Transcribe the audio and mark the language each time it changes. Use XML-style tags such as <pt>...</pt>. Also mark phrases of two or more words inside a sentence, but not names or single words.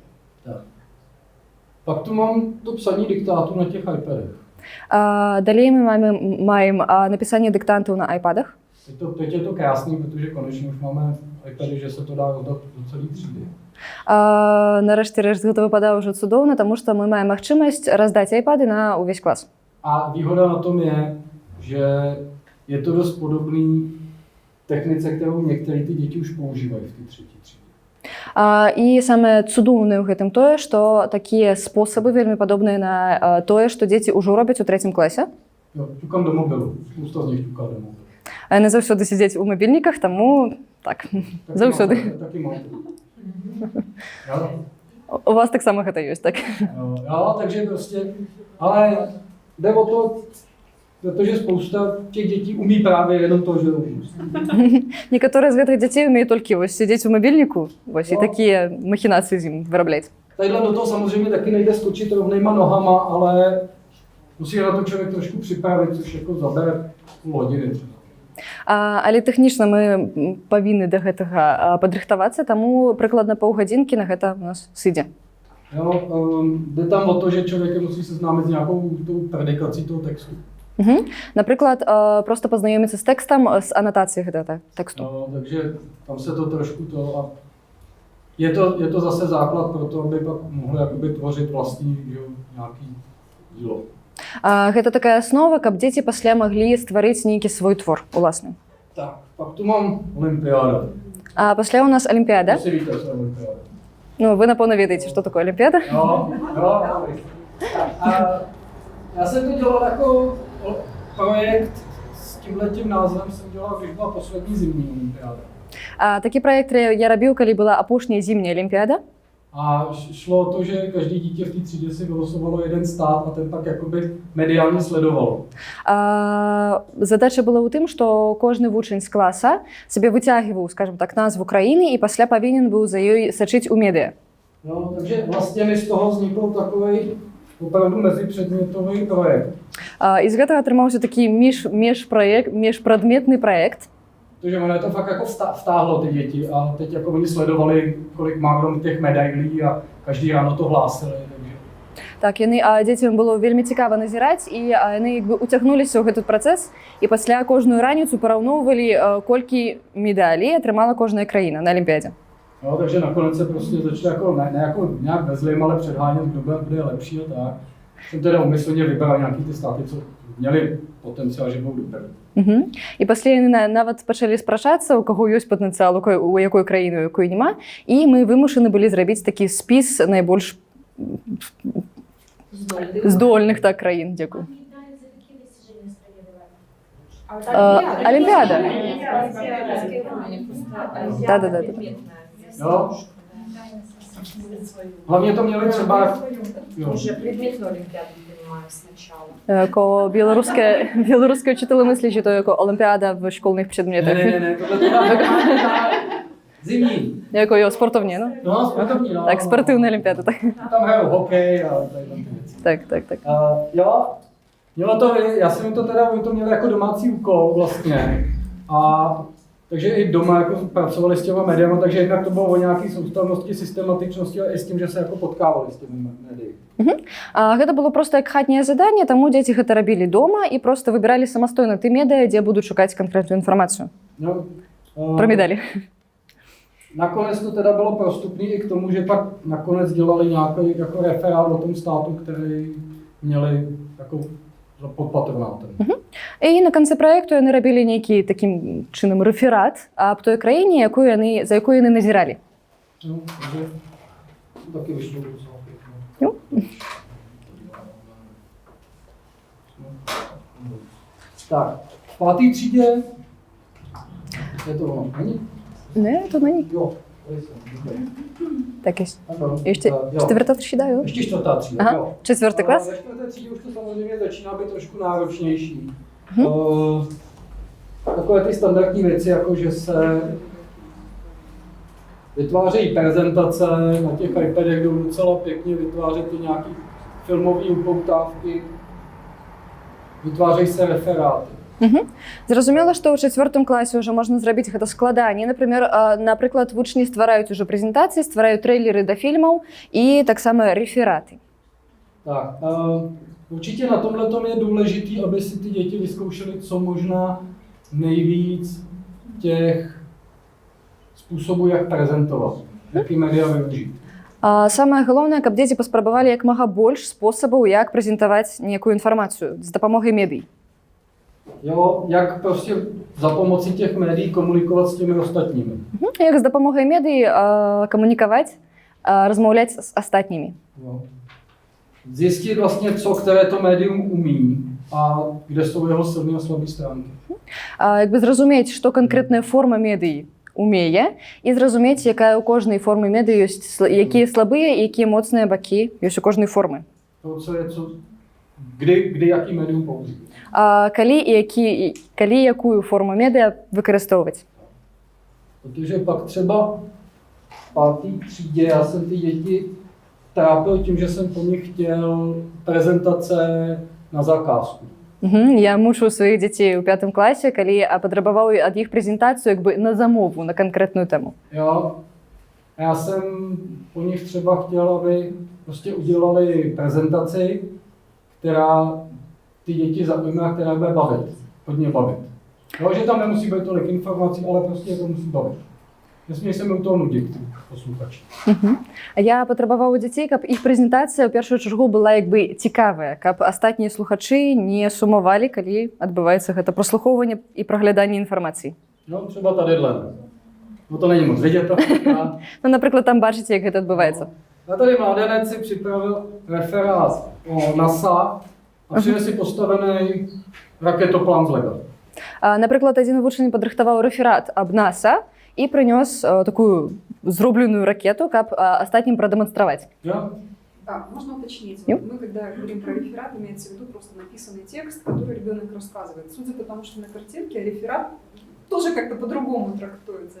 <cs>Tak. Pak tu mám to psaní diktátu na těch iPadech.</cs> <be>Далей мы маем напісанне дыктантаў на iPadах.</be> <cs>Teď je to krásný, protože konečně už máme iPady, že se to dá rozdat do celé třídy.</cs> <be>Нарэшце рэшт гэта выпадае ўжо цудоўна, таму што мы маем магчымасць раздаць iPady на ўвесь клас.</be> <cs>A výhoda na tom je, že je to dost podobný technice, kterou některé ty děti už používají v té třetí třídě.</cs> <be>І самае цудоўнае ў гэтым тое, што такія спосабы вельмі падобныя на тое, што дзеці ўжо робяць у 3 класе.</be> <cs>Jo, ťukám do mobilu, spousta z nich ťuká do mobilu.</cs> <be>Яны заўсёды сядзяць у мабільніках, таму так, заўсёды.</be> <cs>Taky mám. Jo?</cs> <be>У вас таксама гэта ёсць, так?</be> <cs>Jo, takže prostě, ale jde o to, protože spousta těch dětí umí právě jenom to, že umí.</cs> <be>Некаторыя з гэтых дзяцей умеюць толькі вось сядзець у мабільніку, вось і такія махінацыі з ім вырабляць.</be> <cs>Tadyhle do toho samozřejmě taky nejde skočit rovnejma nohama, ale musí na to člověk trošku připravit, což jako zabere půl hodiny třeba.</cs> <be>Але тэхнічна мы павінны да гэтага падрыхтавацца, таму прыкладна паўгадзінкі на гэта у нас сыдзе.</be> <cs>Jo, jde tam o to, že člověk musí seznámit s nějakou tou predikací toho textu.</cs> <be>Напрыклад, проста пазнаёміцца з тэкстам, з анатацыяй гэтага тэксту.</be> <cs>No, takže tam se to trošku to a je to zase základ pro to, aby pak mohli jakoby tvořit vlastní nějaký dílo.</cs> <be>Гэта такая аснова, каб дзеці пасля маглі стварыць нейкі свой твор уласны.</be> <cs>Tak, pak tu mám olympiáda.</cs> <be>А пасля у нас алімпіяда.</be> <cs>To si víte, co je olympiáda.</cs> <be>Ну, вы, напэўна, ведаеце, што такое алімпіяда.</be> <cs>Jo. A já jsem to dělal jako projekt s tímhletím názvem, jsem dělal, když byla poslední zimní olympiáda.</cs> <be>Такі праект я рабіў, калі была апошняя зімняя алімпіяда.</be> <cs>A šlo o to, že každý dítě v té třídě si vylosovalo jeden stát a ten pak jakoby mediálně sledovalo.</cs> <be>Задача была ў тым, што кожны вучань з класа сабе выцягваў, скажем так, назву краіны і пасля павінен быў за ёй сачыць у медыа.</be> <cs>No, takže vlastně mi z toho vznikl takový opravdu mezipředmětový projekt.</cs> <be>І з гэтага атрымаўся такі міжпрадметны праект.</be> <cs>Protože ono je to fakt jako vtáhlo ty děti a teď jako oni sledovali, kolik má kdo těch medailí a každý ráno to hlásili. Takže...</cs> <be>Так, дзецям было вельмі цікава назіраць, і яны уцягнуліся ў гэты працэс, і пасля кожную раніцу параўноўвалі, колькі медалей атрымала кожная краіна на Олімпіадзе.</be> <cs>No, takže nakonec se prostě začali jako, ne jako nějak bezlým, ale předhánět, kdo bude lepší a tak. Jsem teda umyslně vybral nějaký ty státy, co měli potenciál, že budou dobré.</cs> <be>І пасля яны нават пачалі спрачацца, у каго ёсць патэнцыял, у якой краіны, у якой няма, і мы вымушаны былі зрабіць такі спіс найбольш здольных так краін. Дзякую. Олімпіада.</be> <ru>Да.</ru> <cs>Jo? Hlavně to měli třeba...</cs> <ru>Уже предметную олимпиаду принимаю сначала.</ru> <uk>Ко білоруське вчителі мислячи, то як олімпіада в школьних предметах.</uk> <cs>Ne, tohle zimní. Jako jo, sportovní, no? No, sportovní, no. Tak, sportovní olympiáda, tak. Tam hrajou hokej a tady ty věci. Tak. Jo, mělo to, já jsem to teda, oni to měli jako domácí úkol vlastně. A takže i doma jako pracovali s těma médiama, takže jednak to bylo o nějaké soustavnosti, systematičnosti a i s tím, že se jako potkávali s těmi médii.</cs> <be>Гэта было проста як хатняе заданне, таму дзеці гэта рабілі дома і проста выбіралі самастойна ты медыа, дзе будуць шукаць канкрэтную інфармацыю.</be> <cs>No,</cs> <be>Пра медалі.</be> <cs>nakonec to teda bylo prostupný i k tomu, že pak nakonec dělali nějaký jako referát o tom státu, který měli jako pod patronátem.</cs> <uk>І на кінці проєкту вони робили некий таким чином реферат об той країні, за якою вони назирали.</uk> <cs>No, takže to taky vyšlo docela pěkně. Jo. Tak, v páté třídě je to ono, není? Не, to není. Jo, tady jsem, dobrý.</cs> <be>Так,</be> <cs>Ano, ještě jo. čtvrtá třída, jo? Ještě čtvrtá třída, Aha, jo. čtvrtý klas? Ve čtvrté třídě už to samozřejmě začíná být trošku náročnější. Takové ty standardní věci, jako že se vytvářejí prezentace na těch iPadech, jdou docela pěkně, vytvářejí ty nějaké filmové upoutávky, vytvářejí se referáty.</cs> <be>Зрозумела, што ў чацвёртым класе ўжо можна зрабіць гэта складаней. Напрыклад, вучні ствараюць ужо прэзентацыі, ствараюць трэйлеры да фільмаў і таксама рефераты.</be> <cs>Tak, určitě na tomhletom je důležité, aby si ty děti vyzkoušely co možná nejvíc těch způsobů, jak prezentovat, jaký média využít.</cs> <be>Самае галоўнае, каб дзеці паспрабавалі як мага больш спосабаў, як прэзентаваць некую інфармацыю з дапамогай медый.</be> <cs>Jo, jak prostě za pomoci těch médií komunikovat s těmi ostatními.</cs> <be>Як з дапамогай медый камунікаваць, размаўляць з астатнімі.</be> <cs>Jo. Zjistit vlastně, co které to médium umí a kde jsou jeho silné a slabé stránky.</cs> <be>Якби зразумець, што канкрэтная форма медый умее, і зразумець, якая ў кожнай формы медый ёсць, якія слабыя і якія моцныя бакі ёсць у кожнай формы.</be> <cs>To, co je, kdy jaký médium použít.</cs> <be>Калі якую форму медыа выкарыстоўваць.</be> <cs>Protože pak třeba v páté třídě já jsem ty děti trápil tím, že jsem po nich chtěl prezentace na zakázku.</cs> <be>Я мучыў сваіх дзяцей у 5 класе, калі патрабаваў ад іх прэзентацыю як бы на замову, на канкрэтную тэму.</be> <cs>Jo, a já jsem po nich třeba chtěl, aby prostě udělali prezentaci, která ty děti zaujme a která bude bavit, hodně bavit. Jo, že tam nemusí být tolik informací, ale prostě to musí bavit. Nesmí se mi u toho nudit, ty posluchači.</cs> <be>Я патрабаваў у дзяцей, каб іх прэзентацыя ў першую чаргу была як бы цікавая, каб астатнія слухачы не сумавалі, калі адбываецца гэта праслухоўванне і прагляданне інфармацыі.</be> <cs>No, třeba tadyhle. No to není moc vidět.</cs> <be>Ну, напрыклад, там бачыце, як гэта адбываецца.</be> <cs>A tady mládenec si připravil referát o NASA a přines si postavený raketoplán z Lega.</cs> <be>Напрыклад, адзін вучань падрыхтаваў рэферат аб НАСА і прынёс такую зробленую ракету, каб астатнім прадэманстраваць.</be> <de>Ja?</de> <ru>Да, можно уточнить.</ru> <en>Yep.</en> <ru>Мы, когда говорим про реферат, имеется в виду просто написанный текст, который ребенок рассказывает. Судя по тому, что на картинке, реферат тоже как-то по-другому трактуется.</ru>